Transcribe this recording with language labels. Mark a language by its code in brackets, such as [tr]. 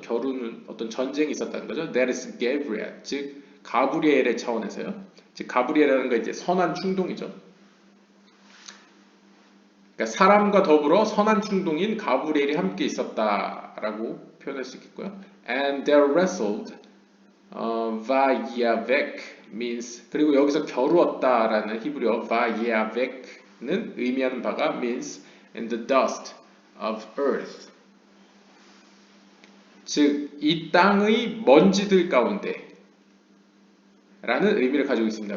[ko] 겨루는 어떤 전쟁이 있었다는 거죠. [en] That is Gabriel, [ko] 즉 가브리엘의 차원에서요. 즉 가브리엘이라는 건 이제 선한 충동이죠. 그러니까 사람과 더불어 선한 충동인 가브리엘이 함께 있었다라고 표현할 수 있겠고요. [en] And they wrestled vayavek means, [ko] 그리고 여기서 겨루었다라는 히브리어 vayavek는 의미하는 바가 [en] means in the dust of earth. [ko] 즉 이 땅의 먼지들 가운데 라는 의미를 가지고 있습니다.